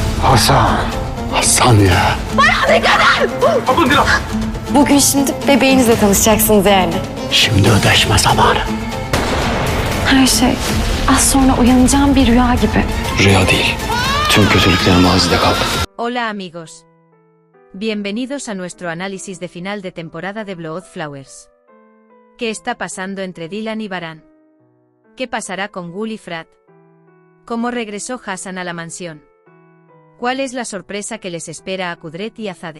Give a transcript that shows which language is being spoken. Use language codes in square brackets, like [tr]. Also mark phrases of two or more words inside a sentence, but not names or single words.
[tr] Hasan ya. Bugün şimdi bebeğinizle tanışacaksınız yani. Şimdi ödeşme zamanı. Her şey az sonra uyanacağım bir rüya gibi. Rüya değil. Tüm kötülüklerim mazide kaldı. [es] Hola amigos. Bienvenidos a nuestro análisis de final de temporada de Blood Flowers. ¿Qué está pasando entre Dylan y Baran? ¿Qué pasará con Gul y Frat? ¿Cómo regresó Hassan a la mansión? ¿Cuál es la sorpresa que les espera a Kudret y Azade?